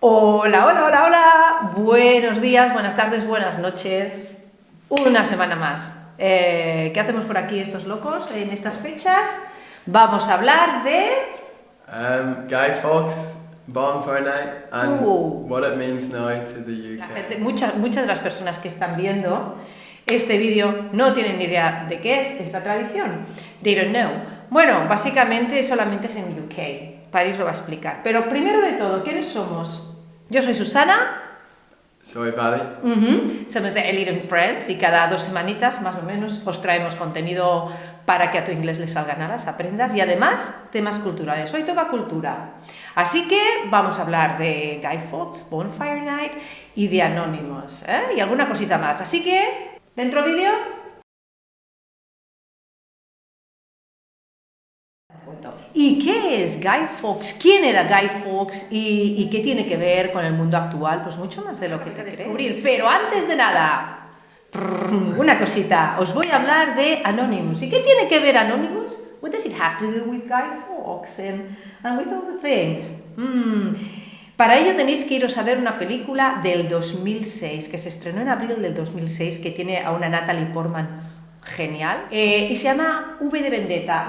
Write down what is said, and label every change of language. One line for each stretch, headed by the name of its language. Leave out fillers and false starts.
Spanish: Hola, hola, hola, hola, buenos días, buenas tardes, buenas noches, una semana más. ¿Qué hacemos por aquí estos locos en estas fechas? Vamos a hablar de...
English: Guy Fawkes, Bonfire Night, and what it means now to the UK.
Spanish: La gente, muchas de las personas que están viendo este vídeo no tienen ni idea de qué es esta tradición.
English: They don't know.
Spanish: Bueno, básicamente solamente es en UK. París lo va a explicar. Pero primero de todo, ¿quiénes somos? Yo soy Susana. Soy Paddy. Somos de Elite and Friends y cada 2 semanitas, más o menos, os traemos contenido para que a tu inglés le salgan alas, aprendas y además temas culturales. Hoy toca cultura. Así que vamos a hablar de Guy Fawkes, Bonfire Night y de Anonymous, y alguna cosita más. Así que, dentro vídeo. ¿Y qué es Guy Fawkes? ¿Quién era Guy Fawkes? ¿Y qué tiene que ver con el mundo actual? Pues mucho más de lo que te descubrir. Pero antes de nada, una cosita, os voy a hablar de Anonymous. ¿Y qué tiene que ver Anonymous?
English: What does it have to do with Guy Fawkes and with all the things?
Spanish: Para ello tenéis que iros a ver una película del 2006, que se estrenó en abril del 2006, que tiene a una Natalie Portman genial, y se llama V de Vendetta.